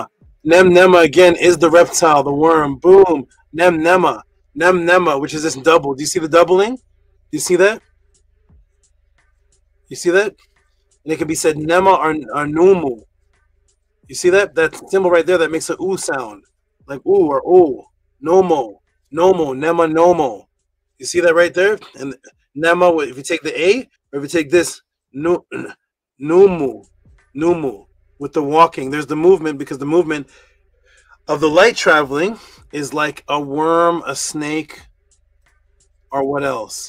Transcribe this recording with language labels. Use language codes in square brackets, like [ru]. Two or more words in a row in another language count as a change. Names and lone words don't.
[en] Nema again is the reptile, the worm. Boom. Nema. Nema, which is this double. Do you see the doubling? Do you see that? You see that? And it can be said Nema or Numu. You see that? That symbol right there that makes an oo sound. Like oo or oo. Nommo. Nommo. Nema Nommo. You see that right there? And Nema, if you take the A, or if you take this Numu. Numu. With the walking. There's the movement, because the movement of the light traveling is like a worm, a snake, or what else?